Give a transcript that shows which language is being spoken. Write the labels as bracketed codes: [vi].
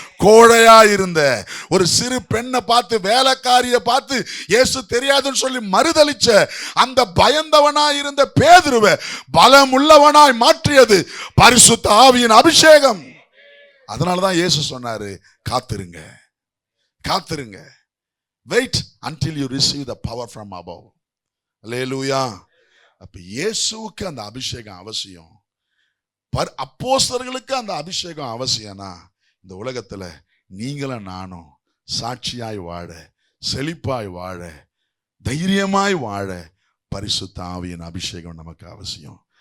[ta] கோழையா இருந்த ஒரு சிறு பெண்ணை பார்த்து, வேலைக்காரிய பார்த்து இயேசு தெரியாதுன்னு சொல்லி மறுதலிச்ச அந்த பயந்தவனாய் இருந்த பேதுருவை பலமுள்ளவனாய் மாற்றியது பரிசுத்த ஆவியின் அபிஷேகம். அதனாலதான் இயேசு சொன்னாரு, காத்திருங்க, காத்திருங்க. [en] Wait until you receive the power from above. Hallelujah. [ta] அப்ப இயேசுவுக்கு அந்த அபிஷேகம் அவசியம், அப்போஸ்தலர்களுக்கு அந்த அபிஷேகம் அவசியம்னா இந்த உலகத்துல நீங்களும் நானும் சாட்சியாய் வாழ, செழிப்பாய் வாழ, தைரியமாய் வாழ பரிசுத்த ஆவியின் அபிஷேகம் நமக்கு அவசியம்.